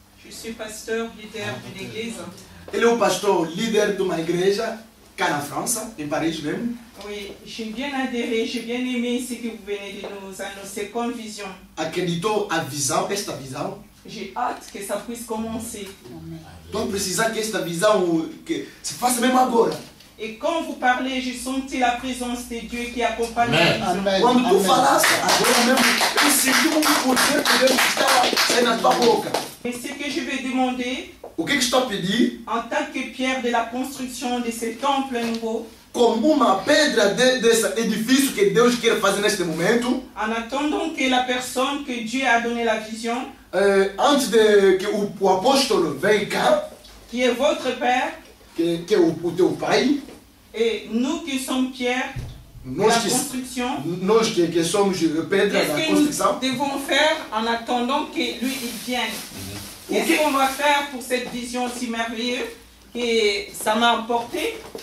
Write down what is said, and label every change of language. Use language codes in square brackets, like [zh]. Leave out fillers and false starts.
[fr] Je suis pasteur, leader d'une église. [pt] Ele é o pastor líder de uma igreja cá na França, em Paris même. [fr] Oui, j'ai bien adhéré, j'ai bien aimé ce que vous venez de nous annoncer comme vision. [pt] Acreditou a visão, esta visão. [fr] J'ai hâte que ça puisse commencer. [pt] Estou precisando que esta visão que se faça mesmo agora. [fr] Et quand vous parlez, j'ai senti la présence de Dieu qui accompagne la Amen. vision. Amen. [pt] Quando tu Amen. falasse, agora mesmo, eu senti um poder que Deus estava saindo na tua boca. [fr] Et ce que je vais demander, [pt] O que estou a pedir? [fr] en tant que pierre de la construction de ce temple nouveau, [pt] Como uma pedra desse edifício que Deus quer fazer neste momento, [fr] en attendant que la personne que Dieu a donné la vision, [pt] antes de que o apóstolo venha cá, [fr] qui est votre Père, [pt] que é o teu pai, [fr] et nous qui sommes pierres de la construction, [pt] nós que somos pedra [fr] qu'est-ce [pt] da [fr] que nous [pt] construção, [fr] devons faire en attendant que lui il vienne? Qu'est-ce qu'on va faire pour cette vision si merveilleuse que ça m'a apporté?